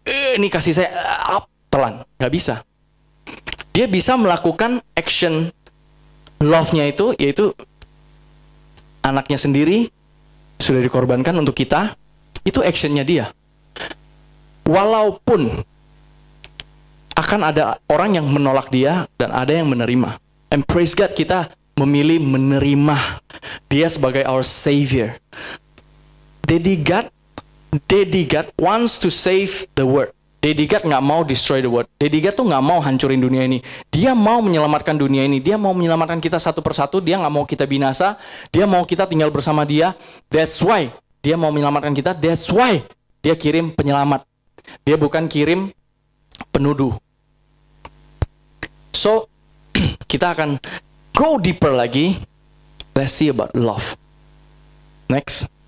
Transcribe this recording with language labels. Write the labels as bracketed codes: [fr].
[id] Ini kasih saya telan, nggak bisa. Dia bisa melakukan action love-nya itu, yaitu anaknya sendiri sudah dikorbankan untuk kita. Itu actionnya Dia. Walaupun akan ada orang yang menolak Dia dan ada yang menerima. [en] And praise God, [id] kita memilih menerima Dia sebagai [en] our Savior. Daddy God wants to save the world. Daddy God [id] nggak mau [en] destroy the world. [id] Daddy God tuh nggak mau hancurin dunia ini. Dia mau menyelamatkan dunia ini. Dia mau menyelamatkan kita satu persatu. Dia nggak mau kita binasa. Dia mau kita tinggal bersama Dia. [en] That's why [id] Dia mau menyelamatkan kita. That's why Dia kirim penyelamat. Dia bukan kirim penuduh. So, kita akan [en] go deeper [id] lagi. [en] Let's see about love. Next.